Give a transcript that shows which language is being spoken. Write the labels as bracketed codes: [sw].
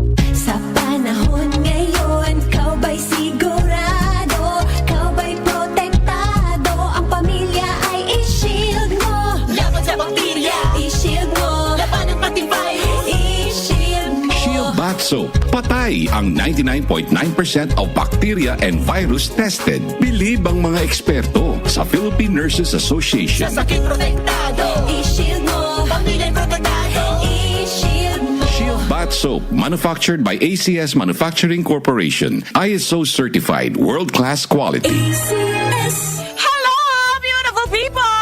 [tl] Sa panahon ngayon, kau ba'y sigurado? Kau ba'y protektado? Ang pamilya ay i-shield mo. Laban sa bakterya, i-shield mo. Laban ng pati virus, i-shield mo. [en] Shield Bath Soap. [tl] Patay ang [en] 99.9% of bacteria and virus tested. [tl] Bilib ang mga eksperto sa Philippine Nurses Association. Sa sakit protektado, i-shield mo. Pamilya protektado, i-shield mo. [en] Shield Bath Soap, manufactured by ACS Manufacturing Corporation. ISO certified, world-class quality. ACS. Hello, beautiful people!